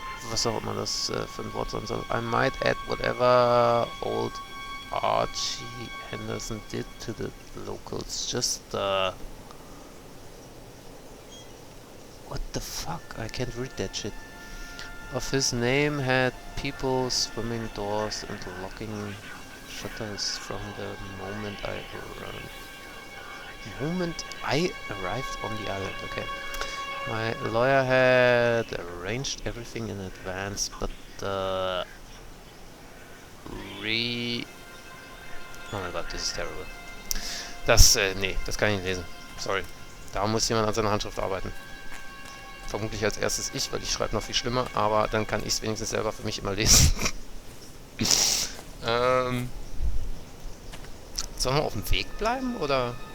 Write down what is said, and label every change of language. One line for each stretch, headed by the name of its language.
German: was auch immer das für ein Wort sein soll.
English: I might add whatever old Archie Henderson did to the locals. Just what the fuck? I can't read that shit. Of his name had people swimming doors and locking shutters from the moment I arrived on the island. Okay. My lawyer had arranged everything in advance, but oh
German: mein Gott, das ist
English: terrible.
German: Das, nee, das kann ich nicht lesen. Sorry. Da muss jemand an seiner Handschrift arbeiten. Vermutlich als erstes ich, weil ich schreibe noch viel schlimmer, aber dann kann ich es wenigstens selber für mich immer lesen. Sollen wir auf dem Weg bleiben, oder?